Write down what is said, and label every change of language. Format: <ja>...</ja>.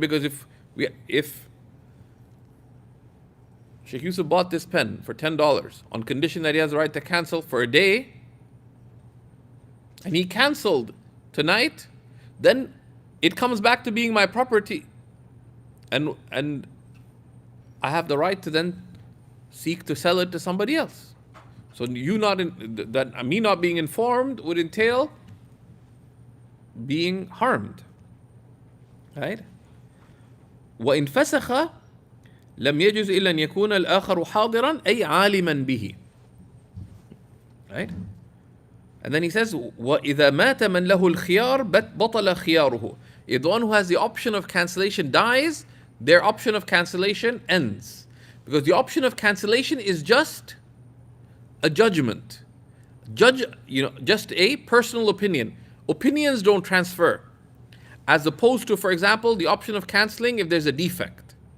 <en>Because if Shaykh Yusuf bought this pen for $10 on condition that he has the right to cancel for a day, and he canceled tonight, then it comes back to being my property. And I have the right to then seek to sell it to somebody else. So me not being informed would entail being harmed. Right?</en> <ar>وإن فسخ لم يجوز إلا أن يكون الآخر حاضرا أي عالما به.</ar> <en>Right? And then he says,</en> <ar>وَإِذَا مَاتَ مَنْ لَهُ الْخِيَارِ بَطَلَ خِيَارُهُ.</ar> <en>If the one who has the option of cancellation dies, their option of cancellation ends. Because the option of cancellation is just a judgment. Just a personal opinion. Opinions don't transfer. As opposed to, for example, the option of cancelling if there's a defect.</en>